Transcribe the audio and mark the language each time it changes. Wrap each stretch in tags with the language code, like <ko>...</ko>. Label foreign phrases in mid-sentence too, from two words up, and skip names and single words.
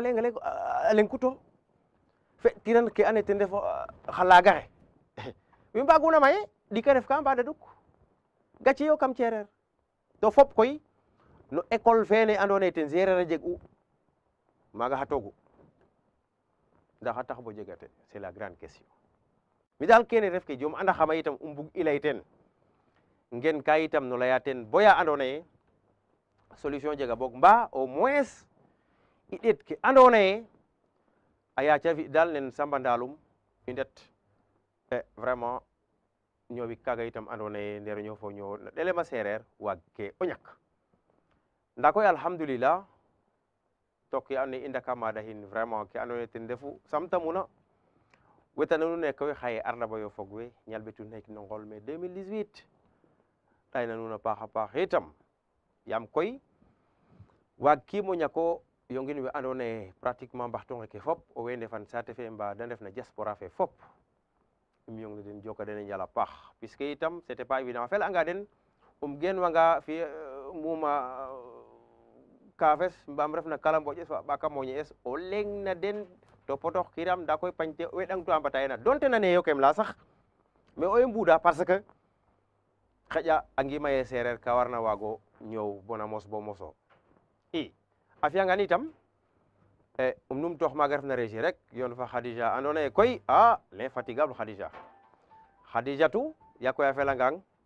<srr>leng a leng kuto fe tiran ke ane ten ref xa laaga xe we mbaguna maye ɗi ka ref ka mbaɗa duk gaci yo kam cereer to fop koy no école fene ando naye ten sereer a jeg u maaga xatogu ndax a tax bo jegate</srr> <fr>c'est la grande question</fr> <srr>mi daal kene ref ke jom anda xama itam mbug i lay ten ngen ka itam no leya ten boya ando naye solution jega boog mba</srr> <fr>au moins</fr> <srr>i ɗeet ke ando naye a yaaca fi daal nen Samba Ndalum i ndet vraiment ñoowik kaga itam ando naye ndeer ñoow fo ñoow na ɗelema sereer waag ke o ñak nda koy alhamdulillah to ke ando naye i ndaka maada xin vraiment ke ando naye ten refu samtamuna wetananu ne koy xaye arna boyo fog we ñalɓetu nek no ngol mai 2018 ɗayna nuun a paax a paax itam yaam koy waag kiimo ñako yongin we ando naye pratiquement mbaxtu ngeke fop owey ndefan saate fe mba de ndef na diaspora fe fop im yong na den joka den a njal a paax puisque itam</srr> <fr>c'était pas évident</fr> <srr>a fel anga den gen wanga fi muma kaafes mbaam ref na kala mboƴes fa ɓaka moñe es o leng na den to potox kiram nda koy pañte we ɗang to a mbata yena donte nane yo kem la sax mais owe mbuda parce que xaƴa a ngima ye sereer ka warna waago ñoow bona mos bo moso i a fiyangan itam num toox maaga ref na régie rek yoon fa Khadija ando naye koy l'infatigable Khadijatu ya koy a felangang</srr>